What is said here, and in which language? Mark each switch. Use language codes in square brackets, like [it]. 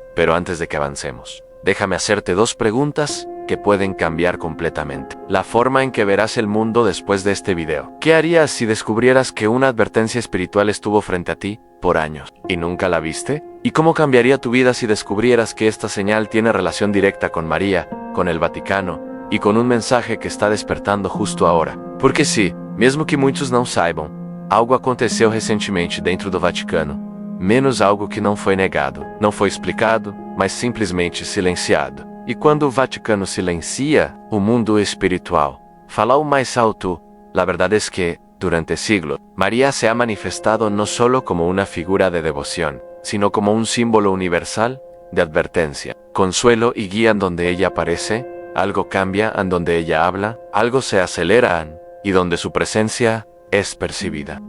[es] Pero antes de que avancemos, déjame hacerte 2 preguntas que pueden cambiar completamente la forma en que verás el mundo después de este video. ¿Qué harías si descubrieras que una advertencia espiritual estuvo frente a ti por años y nunca la viste? ¿Y cómo cambiaría tu vida si descubrieras que esta señal tiene relación directa con María, con el Vaticano y con un mensaje que está despertando justo ahora? Porque sí, [pt] mesmo que muitos não saibam, algo aconteceu recentemente dentro do Vaticano, menos algo que não foi negado, não foi explicado, mas simplesmente silenciado. E quando o Vaticano silencia o mundo espiritual, fala o mais alto. [es] La verdad es que, durante siglos, María se ha manifestado no solo como una figura de devoción, sino como un símbolo universal de advertencia, consuelo y guía. Donde ella aparece, algo cambia en donde ella habla, algo se acelera y donde su presencia es percibida.